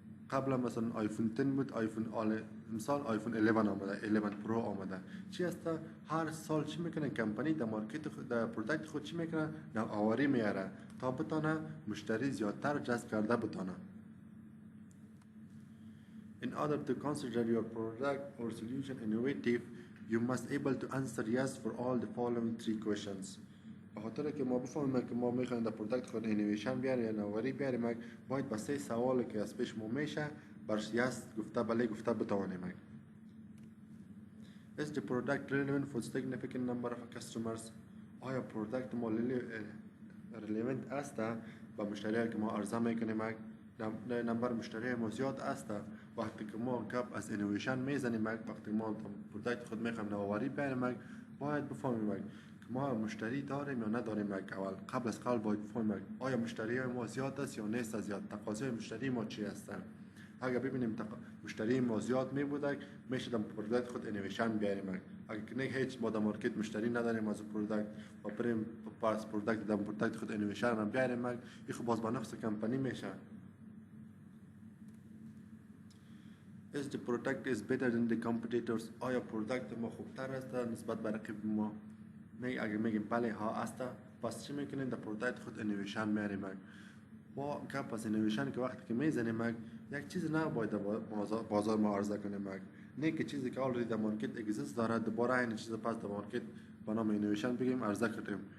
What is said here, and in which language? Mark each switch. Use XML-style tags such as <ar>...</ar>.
<fa>قبلا مثلا آیفون 10 بود، مثال آیفون 11 آمده، 11 پرو آمده. چی است هر سال چی میکنه کمپانی در مارکت خود در پروداکت خود چی میکنه نوآوری میاره تا بتونه مشتری زیادتر جذب کرده بتونه.</fa> <en>In order to consider your product or solution innovative, you must able to answer yes for all the following three questions.</en> <fa>به خاطر که ما بفهمیم که ما میخوایم در پروداکت خود اینویشن بیاریم یا نوآوری بیاریم باید با سه سوال که از پیش ما میشه برش یس گفته بله گفته بتوانیم.</fa> <en>Is the product relevant for significant number of customers?</en> <fa>آیا پروداکت ما</fa> <en>relevant</en> <fa>است با مشتریایی که ما عرضه میکنیم؟ نمبر مشتری ما زیاد است. وقتی که ما گپ از اینویشن میزنیم وقتی ما پروداکت خود میخوایم نوآوری بیاریم باید بفهمیم ما مشتری داریم یا نداریم. قبل از قبل باید بفهمیم آیا مشتری ما زیاد است یا نیست زیاد، تقاضای مشتری ما چی هستن. اگر ببینیم مشتری ما زیاد می بوده میشه در پروداکت خود اینویشن بیاریم. اگر نه هیچ ما در مارکت مشتری نداریم از پروداکت و بریم پس پروداکت در پروداکت خود اینویشن هم بیاریم این خب باز با نفس کمپانی میشه.</fa> <en>Is the product is better than the competitors?</en> <fa>آیا پروداکت ما خوبتر است نسبت به رقیب ما؟ نه اگر میگیم بله ها است پس چی میکنیم در پروداکت خود اینویشن میاریم. ما گپ از اینویشن که وقتی که میزنیم یک چیز نه باید در بازار ما عرضه کنیم، نه که چیزی که آلردی در مارکت اگزیست داره دوباره این چیز پس در مارکت با نام اینویشن بگیم عرضه کنیم.</fa>